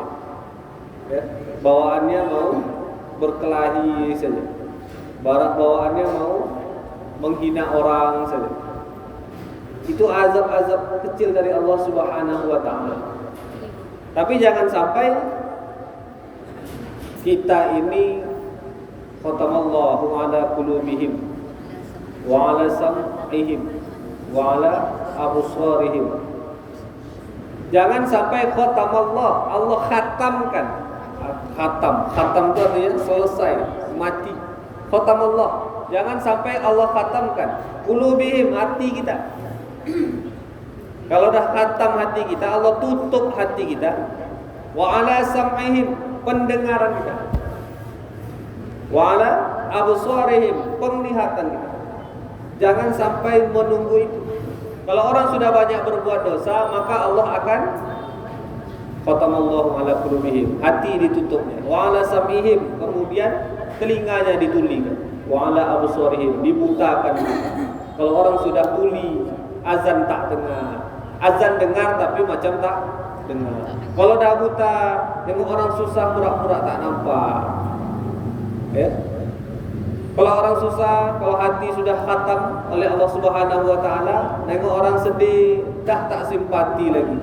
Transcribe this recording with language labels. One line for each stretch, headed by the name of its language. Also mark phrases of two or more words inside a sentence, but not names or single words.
Malay: Ya, bawaannya mau berkelahi saja. Bawaannya mau menghina orang saja. Itu azab-azab kecil dari Allah
Arabic: سبحانه وتعالى.
Malay: Tapi jangan sampai kita ini
Arabic: ختم الله على قلوبهم وعلى سمعهم وعلى أبصارهم.
Malay: Jangan sampai khatamallah, Allah khatamkan. Khatam itu artinya selesai, mati. Khatamallah, jangan sampai Allah khatamkan qulubihim, hati kita. Kalau dah khatam hati kita, Allah tutup hati kita.
Arabic: وعلى سمعهم,
Malay: pendengaran kita.
Arabic: وعلى أبصارهم,
Malay: penglihatan kita. Jangan sampai menunggu itu. Kalau orang sudah banyak berbuat dosa, maka Allah akan
Arabic: ختم الله على قلوبهم,
Malay: hati ditutupnya.
Arabic: وعلى سمعهم,
Malay: kemudian telinganya ditulikan.
Arabic: وعلى أبصارهم,
Malay: dibutakan. Kalau orang sudah tuli, azan tak dengar. Azan dengar tapi macam tak dengar. Kalau dah buta, tengok orang susah pura-pura tak nampak. Ya. Kalau orang susah, kalau hati sudah khatam oleh Allah
Arabic: سبحانه وتعالى,
Malay: tengok orang sedih, dah tak simpati lagi.